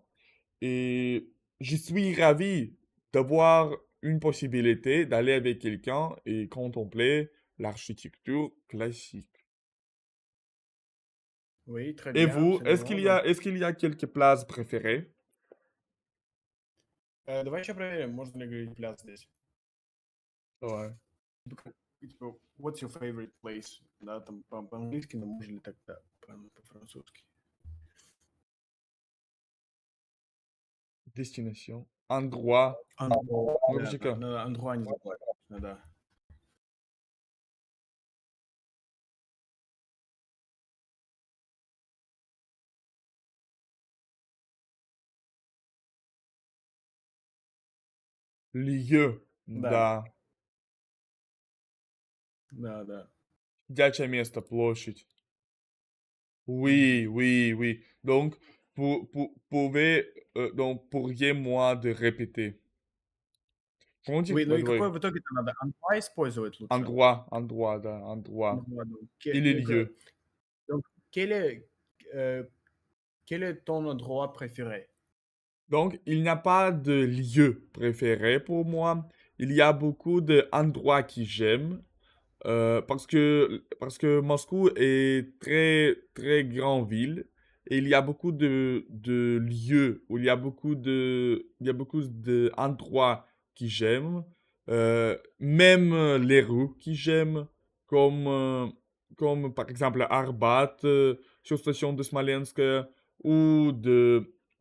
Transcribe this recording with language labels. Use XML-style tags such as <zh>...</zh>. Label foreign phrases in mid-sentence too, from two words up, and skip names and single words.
<fr>Et je suis ravi d'avoir une possibilité d'aller avec quelqu'un et contempler l'architecture classique. Oui, très Et bien, vous, absolument. Donc, est-ce qu'il y a quelques places préférées?</fr> <ru>давай еще проверим, можно ли говорить пляц здесь.</ru> <fr>Ouais.</fr> <ru>Типа,</ru> <en>what's your favorite place?</en> <ru>Да, там по-английски, но можно ли так по-французски?</ru> <fr>Destination. Endroit.</fr> <ru>Да,</ru> <fr>Logique.</fr> <ru>надо андруа не забывать. Да.</ru> <fr>Lieu.</fr> <ru>Да, Да. да. Дячее место, площадь. Мгм.</ru> <fr>Oui, oui, oui. Donc, donc, pourriez-moi de répéter. Comment dire? Oui,</fr> <ru>ну</ru> <en>By</en> <ru>и</ru> <en>the way.</en> <ru>какой в итоге-то надо? Андруа использовать лучше?</ru> <fr>Endroit, да, endroit. Андруа, donc, Et les lieux. donc, euh, quel est ton endroit préféré? Donc, il n'y a pas de lieu préféré pour moi. Il y a beaucoup d'endroits que j'aime. Parce que Moscou est très grande ville et il y a beaucoup de lieux où il y a beaucoup d'endroits que j'aime, même les rues que j'aime, comme, euh, comme par exemple Arbat, sur station de Smolensk, ou de,</fr>